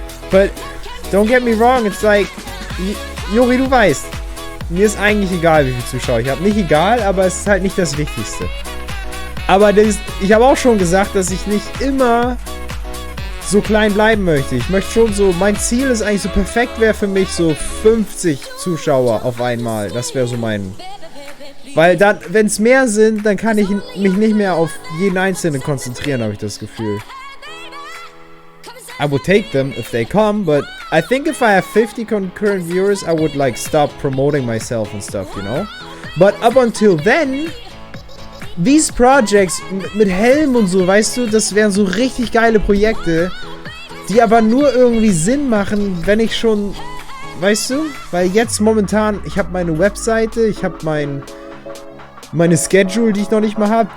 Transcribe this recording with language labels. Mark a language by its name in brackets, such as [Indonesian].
[English] But, don't get me wrong, it's like... [German] Juri, du weißt. Mir ist eigentlich egal, wie viele Zuschauer ich habe. Nicht egal, aber es ist halt nicht das Wichtigste. Aber ich habe auch schon gesagt, dass ich nicht immer so klein bleiben möchte. Ich möchte schon so, mein Ziel ist eigentlich so perfekt wäre für mich so 50 Zuschauer auf einmal. Das wäre so mein... Weil dann, wenn es mehr sind, dann kann ich mich nicht mehr auf jeden Einzelnen konzentrieren, habe ich das Gefühl. [English] I would take them if they come, but I think if I have 50 concurrent viewers, I would like stop promoting myself and stuff, you know? But up until then, these projects [German] mit Helm und so, weißt du, das wären so richtig geile Projekte, die aber nur irgendwie Sinn machen, wenn ich schon, weißt du? Weil jetzt momentan, ich habe meine Webseite, ich habe meine Schedule, die ich noch nicht mal habe.